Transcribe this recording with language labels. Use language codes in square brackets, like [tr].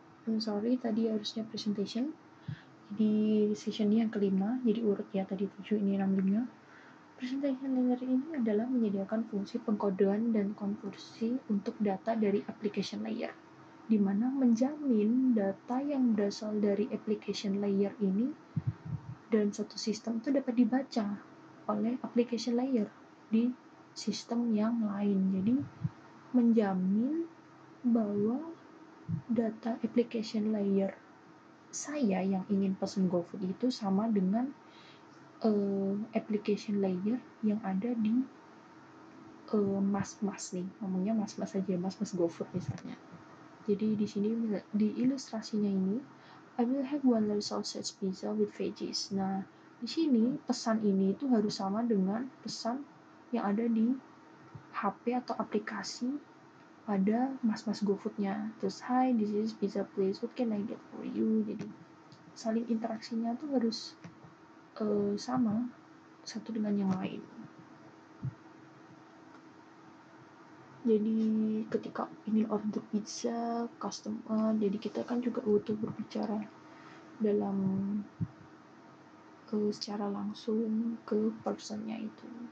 [en] I'm sorry, [id] tadi harusnya [en] presentation. [id] Di session yang kelima, jadi urut ya, tadi 7, ini 6-5. Presentation layer ini adalah menyediakan fungsi pengkodean dan konversi untuk data dari application layer, di mana menjamin data yang berasal dari application layer ini dalam satu sistem itu dapat dibaca oleh application layer di sistem yang lain. Jadi menjamin bahwa data application layer saya yang ingin pesen GoFood itu sama dengan application layer yang ada di mas-mas nih, ngomongnya mas-mas aja, mas-mas GoFood misalnya. Jadi di sini di ilustrasinya ini, [en] I will have one large sausage pizza with veggies. [id] Nah, di sini pesan ini itu harus sama dengan pesan yang ada di HP atau aplikasi pada mas-mas GoFood-nya. Terus, [en] hi, this is pizza place, what can I get for you? [id] Jadi saling interaksinya tuh harus sama satu dengan yang lain. Jadi ketika ingin order pizza customer, jadi kita kan juga butuh berbicara dalam secara langsung ke personnya itu.